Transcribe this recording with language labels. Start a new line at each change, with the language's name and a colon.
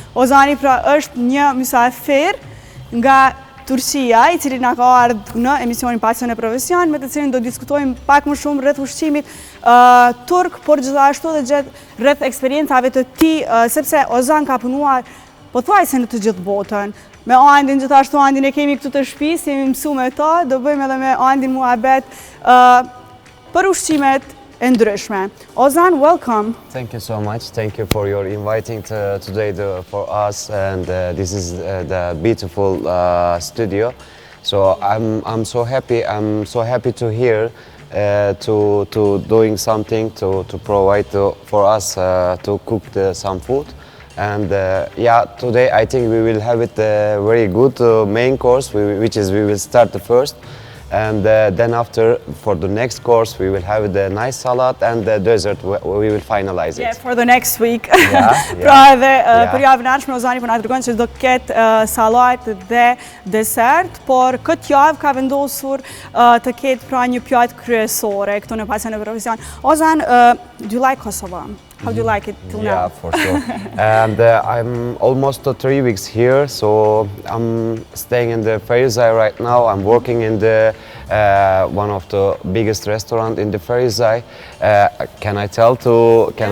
Albanian: Ozani pra është një mysafir nga Turqia, I cili na ka ardhur në emisionin Pasion e Profesion, me të cilin do diskutojmë pak më shumë rreth ushqimit turk, por gjithashtu edhe rreth eksperiencave të tij, sepse Ozan ka punuar pothuajse në të gjithë botën. Me Andin, gjithashtu Andin e kemi këtu të shtëpisë, jemi mësuar me ta, do bëjmë edhe me Andin muhabet për ushqimet e ndryshme.
English: Ozan, welcome. Thank you so much. Thank you for your inviting today for us, and this is the beautiful studio. So I'm so happy. I'm so happy to hear to doing something to provide for us to cook some food. And yeah, today I think we will have it a very good main course, which is we will start the first. And then after, for the next course, we will have the nice salad and the dessert, we will finalize it. Yeah, for the next week. Yeah.
Albanian: Pra edhe për javën e ardhshme Ozani po na tregon se do ketë sallatë dhe desert, por këtë javë ka vendosur të ketë pra një pjatë kryesore këtu në Pasion e Profesion.
English: Ozan, do you like Kosovo? How do you like it till now? Yeah, for sure. And I'm almost 3 weeks here, so I'm staying in the Ferizaj right now. I'm working in the one of the biggest restaurant in the Ferizaj. Can I tell to? Can